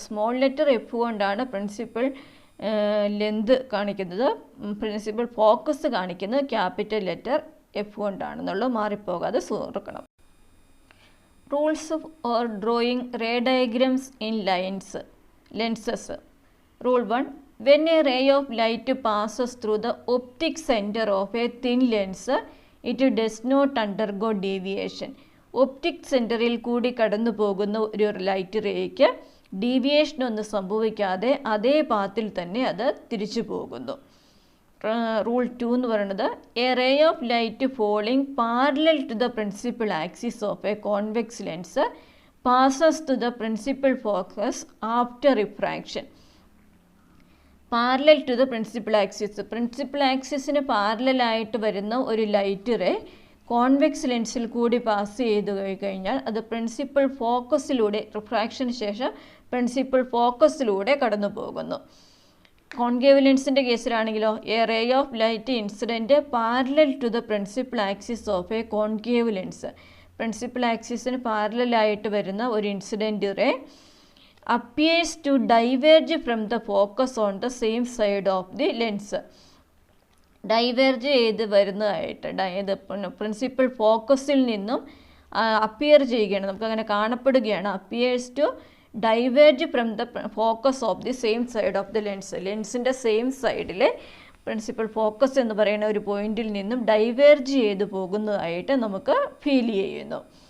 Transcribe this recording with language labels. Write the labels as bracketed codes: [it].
[ml] Small letter F കൊണ്ടാണ് principal length കാണിക്കുന്നത്. Principal focus കാണിക്കുന്നത് ക്യാപിറ്റൽ ലെറ്റർ എഫ് കൊണ്ടാണെന്നുള്ളത് മാറിപ്പോകാതെ ഓർക്കണം. [en] Rules or drawing ray diagrams in lenses. Rule 1. When a ray of light passes through the optic center of a thin lens, it does not undergo deviation. [ml] Optic സെൻറ്ററിൽ കൂടി കടന്നു പോകുന്ന ഒരു light റേയ്ക്ക് deviation ഒന്നും സംഭവിക്കാതെ അതേ പാത്തിൽ തന്നെ അത് തിരിച്ചു പോകുന്നു. [en] rule 2 [ml] എന്ന് പറയുന്നത് [en] A ray of light falling parallel to the principal axis of a convex lens passes to the principal focus after refraction. Parallel to the principal axis. [ml] Principal ആക്സിസിന് പാരലായിട്ട് വരുന്ന ഒരു ലൈറ്റ് റേ കോൺവെക്സ് ലെൻസിൽ കൂടി pass ചെയ്ത് കഴിഞ്ഞാൽ അത് principal ഫോക്കസിലൂടെ റിഫ്രാക്ഷന് ശേഷം principal ഫോക്കസിലൂടെ കടന്നു പോകുന്നു. Concave ലെൻസിൻ്റെ കേസിലാണെങ്കിലോ [en] A ray of light incident parallel to the principal axis of a concave lens. [ml] Principal ആക്സിസിന് പാരലായിട്ട് വരുന്ന ഒരു incident ray [en] appears to diverge from the focus on the same side of the lens. [ml] Diverge ചെയ്ത് വരുന്നതായിട്ട് principal ഫോക്കസിൽ നിന്നും appear ചെയ്യുകയാണ്, നമുക്കങ്ങനെ കാണപ്പെടുകയാണ്. [en] Appears to diverge from the focus of the same side of the lens. [ml] ലെൻസിൻ്റെ same സൈഡിലെ principal focus എന്ന് പറയുന്ന ഒരു പോയിന്റിൽ നിന്നും ഡൈവേർജ് ചെയ്ത് പോകുന്നതായിട്ട് നമുക്ക് ഫീൽ ചെയ്യുന്നു.